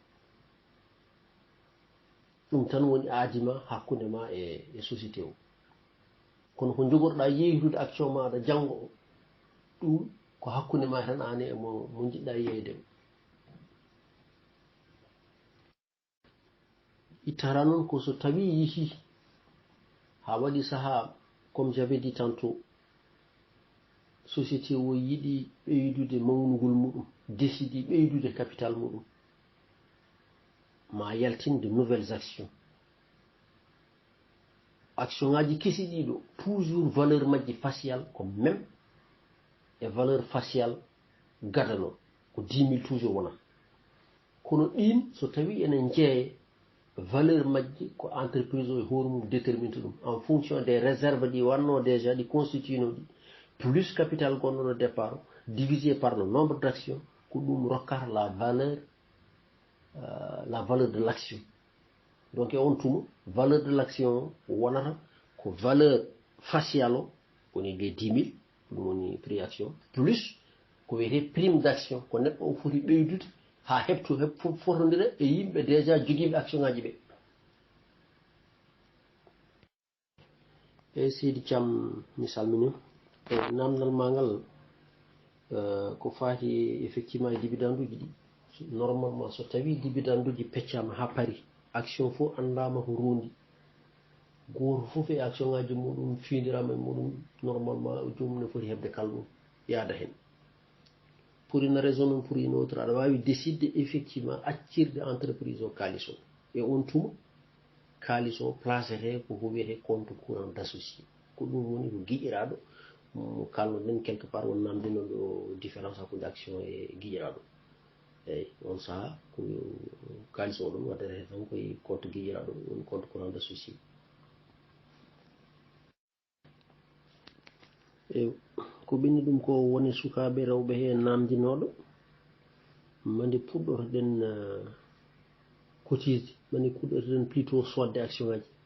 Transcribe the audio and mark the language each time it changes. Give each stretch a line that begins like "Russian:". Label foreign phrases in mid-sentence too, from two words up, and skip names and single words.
Fula: ɗum tan woni aadima hakkude ma e société o kono ko jogorɗa yeytude action maɗa janggo o ɗum ko hakkude ma tan an e mo jiɗɗa yeyde ittata noon ko so tawi yeehi ha waɗi saaha
French: comme j'avais dit tantôt
Fula: société o yiɗi ɓeydude mawnugol muɗum décidi ɓeydude capital muɗum ma yaltin
French: de nouvelles actions action
Fula: ngaji kesi ɗiɗo
French: toujours valeur
Fula: majji facial ko même e
French: valeur facial
Fula: gadano ko 10 000 toujours wona kono ɗin so tawi enen jeeye valeur majji ko entreprise o e hoore mum détermine ɗum
French: en fonction des réserves
Fula: ɗi wanno déjà ɗi constitue no ɗi
French: plus capital
Fula: gonɗo no
French: départ divisé par le nombre d' actions
Fula: ko ɗum rokkata
French: la valeur de l' action donc
Fula: e on tuma
French: valeur de l' action
Fula: o wonata ko
French: valeur facial
Fula: o woni
French: les 10 000
Fula: ɗum woni
French: prix action plus
Fula: ko wiyete
French: prime d' action
Fula: ko neɗɗo o foti ɓeydude ha heɓto fotodira e yimɓe déjà joguiɓe action ngaji ɓe e seydi Thiam mi salmini e namdal ma ngal ko faati effectivement e dividende uji ɗi normalement so tawi dividende uji peccama ha paari action fof andama ko rondi goto fof e action ngaji muɗum fiidirama e muɗum normalement jomum ne foti hebde kala ɗum yaada hen
French: pour une raison non pour une autre
Fula: aɗa wawi décidde effectivement accirde entreprise o kalis o e on tuma kalis o placete ko wiyete
French: compte courant d' associé
Fula: ko ɗum woni ko guiƴiraɗo mo kalnoɗen quelque part won namdino ɗo différence hakkude action e guiƴiraɗo eyyi on saaha ko kalis o ɗon waddete tan koye compte guiƴiraɗo woni
French: compte courant d' associé
Fula: e ko ɓenni ɗum ko woni sukaɓe rewɓe he namdinoɗo mande puɗɗotoɗen cotise mande puɗɗotoɗen
French: plutôt sodde action
Fula: ngaji